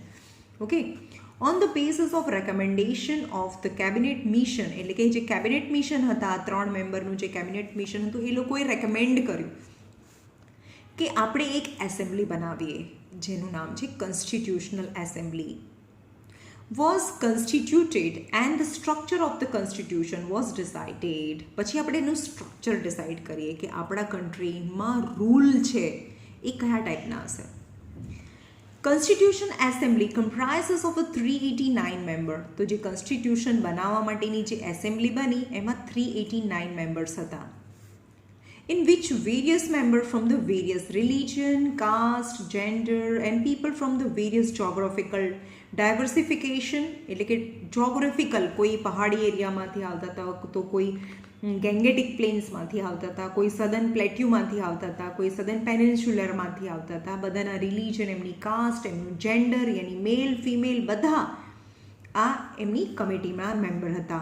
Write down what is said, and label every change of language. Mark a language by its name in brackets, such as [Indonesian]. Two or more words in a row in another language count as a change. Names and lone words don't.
[Gujarati] ઓકે. [English] on the basis of recommendation of the cabinet mission, [Gujarati] એટલે કે જે [English] cabinet mission [Gujarati] હતા, 3 મેમ્બરનું જે [English] cabinet mission [Gujarati] હતું એ લોકોએ રેકમેન્ડ કર્યું કે આપણે એક એસેમ્બલી બનાવીએ જેનું નામ છે [English] constitutional assembly. was constituted and the structure of the constitution was decided. [Gujarati] પછી આપણે એનું [English] structure decide [Gujarati] કરીએ કે આપણા કન્ટ્રીમાં રૂલ છે એ કયા ટાઈપના હશે. [English] Constitution assembly comprises of 389 member. [Gujarati] તો જે કોન્સ્ટિટ્યુશન બનાવવા માટેની જે એસેમ્બલી બની એમાં 389 મેમ્બર્સ હતા. [English] in which various members from the various religion, caste, gender and people from the various geographical diversification [Gujarati] એટલે કે જોગ્રાફિકલ, કોઈ પહાડી એરિયામાંથી આવતા હતા તો કોઈ [English] Gangetic plainsમાંથી [Gujarati] આવતા હતા, કોઈ [English] southern plateauમાંથી [Gujarati] આવતા હતા, કોઈ [English] southern peninsularમાંથી [Gujarati] આવતા હતા. બધાના રિલિજન, એમની કાસ્ટ, એમનું જેન્ડર, યાની [English] male female [Gujarati] બધા આ એમની કમિટીમાં મેમ્બર હતા.